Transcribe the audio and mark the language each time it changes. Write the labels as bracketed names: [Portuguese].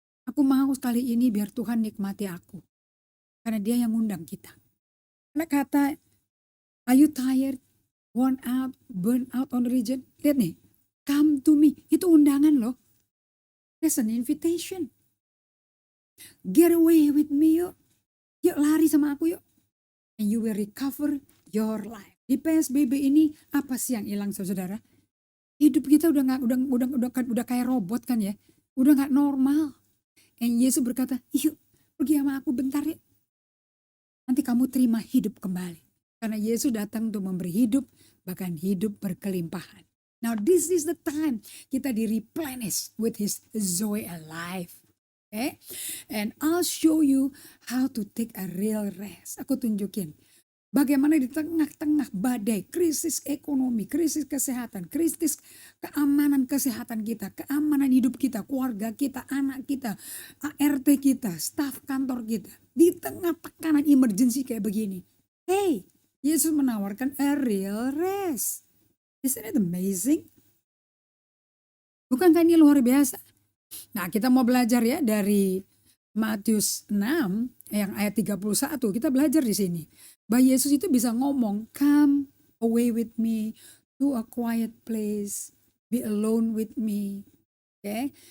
[Indonesian] Aku mau sekali ini biar Tuhan nikmati aku, karena Dia yang ngundang kita. Karena kata, [English] are you tired, worn out, burn out on religion? [Indonesian] Lihat nih, [English] come to me, [Indonesian] itu undangan loh. [English] There's an invitation. Get away with me [Indonesian] yuk. Yuk lari sama aku yuk. [English] And you will recover your life. [Indonesian] Di PSBB ini apa sih yang hilang saudara? Hidup kita udah kayak robot kan ya. Udah nggak normal. And Yesus berkata, yuk pergi sama aku bentar ya. Nanti kamu terima hidup kembali. Karena Yesus datang untuk memberi hidup, bahkan hidup berkelimpahan. [English] Now this is the time [Indonesian] kita di-replenish [English] with His Zoe alive. Okay? And I'll show you how to take a real rest. [Indonesian] Aku tunjukin bagaimana di tengah-tengah badai, krisis ekonomi, krisis kesehatan, krisis keamanan kesehatan kita, keamanan hidup kita, keluarga kita, anak kita, ART kita, staf kantor kita. Di tengah tekanan emergency kayak begini. Hey, Yesus menawarkan [English] a real rest. Isn't it amazing? [Indonesian] Bukankah ini luar biasa? Nah, kita mau belajar ya dari Matius 6 yang ayat 31. Kita belajar di sini. Bahwa Yesus itu bisa ngomong, [English] come away with me to a quiet place, be alone with me, okay?